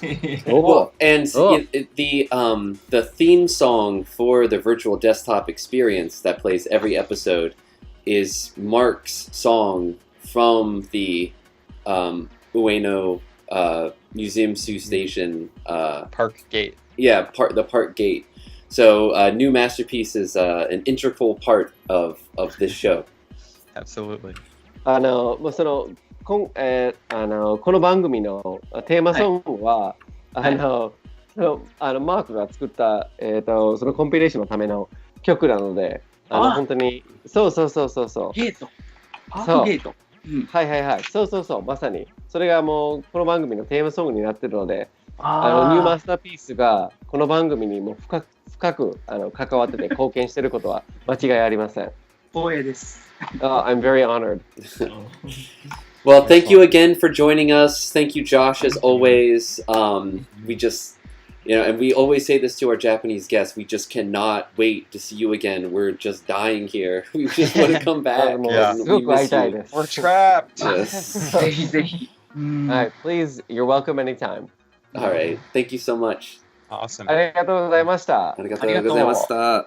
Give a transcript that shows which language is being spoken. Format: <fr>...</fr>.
<en>The theme song for the virtual desktop experience that plays every episode is Mark's song from the Ueno Museum Sioux Station Park Gate. Yeah, the Park Gate. So New Masterpiece is an integral part of this show. Absolutely.</en> <ja>この番組のテーマソングは、マークが作った、そのコンピレーションのための曲なので、本当にそう。ゲート。パークゲート。はい。そう。まさに。それがもうこの番組のテーマソングになってるので、ニューマスターピースがこの番組にも深く関わってて貢献してることは間違いありません。光栄です。</ja> <en>I'm very honored. Well, thank you again for joining us. Thank you, Josh, as always. We just, and we always say this to our Japanese guests, we just cannot wait to see you again. We're just dying here. We just want to come back. Yeah. And we miss you. We're trapped. Yes.</en> <ja>ぜひぜひ。</ja> <en>はい、please, you're welcome anytime. All right. Thank you so much. Awesome.</en> <ja>ありがとうございました。ありがとうございました。</ja>